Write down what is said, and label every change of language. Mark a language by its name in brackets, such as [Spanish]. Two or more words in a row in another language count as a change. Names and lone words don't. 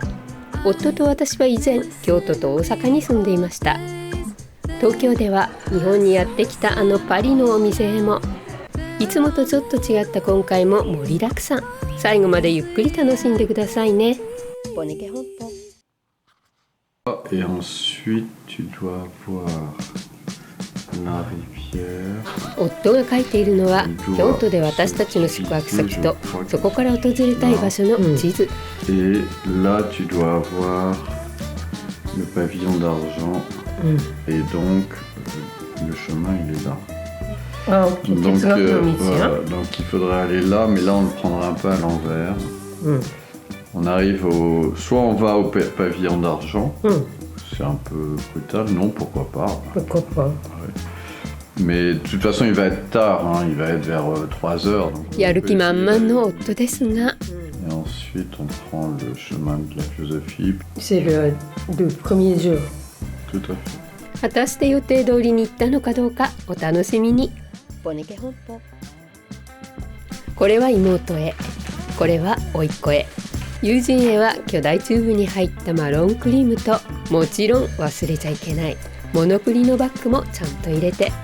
[Japanese] 夫と私は以前京都と大阪に住んでいました。東京では日本にやってきたあのパリのお店へも、いつもとちょっと違った今回も盛りだくさん。最後までゆっくり楽しんでくださいね。ボネケ本舗。 [French] Et ensuite, tu dois voir la rivière. [Japanese] 夫が書いているのは京都で私たちの宿泊先とそこから訪れたい場所の地図。 [French] Et là, tu dois voir le pavillon d'argent. Et donc, le chemin, il est là. Donc, donc, il faudrait aller là, mais là, on le prendra un peu à l'envers. On arrive au... Soit on va au pavillon d'argent. C'est un peu brutal, non, pourquoi pas. Pourquoi pas. Ouais. Mais de toute façon, il va être tard, hein, il va être vers 3 heures. Donc [Japanese] やる気満々の夫ですが。 [French] Et ensuite, on prend le chemin de la philosophie. C'est le premier jour. Tout à fait. [Japanese] 果たして予定通りに行ったのかどうかお楽しみに。ボネケ本舗。これは妹へ、これは甥っ子へ、友人へは巨大チューブに入ったマロンクリームと、もちろん忘れちゃいけないモノプリのバッグもちゃんと入れて。